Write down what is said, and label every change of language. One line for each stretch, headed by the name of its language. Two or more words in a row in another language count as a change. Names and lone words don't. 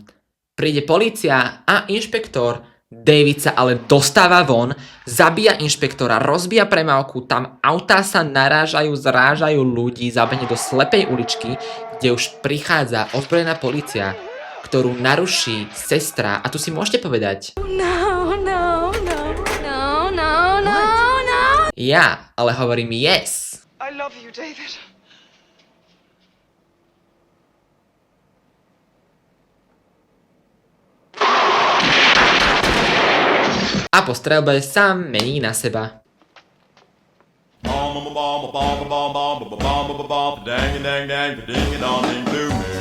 Slovak: Príde polícia a inšpektor. David sa ale dostáva von, zabíja inšpektora, rozbíja premávku, tam autá sa narážajú, zrážajú ľudí, zabehne do slepej uličky, kde už prichádza ozbrojená polícia, ktorú naruší sestra. A tu si môžete povedať... Ja, ale hovorím yes.
English: I love you, David.
Slovak: A po streľbe sa mení na seba.
English: Dang dang dang ding dong ding blue moon.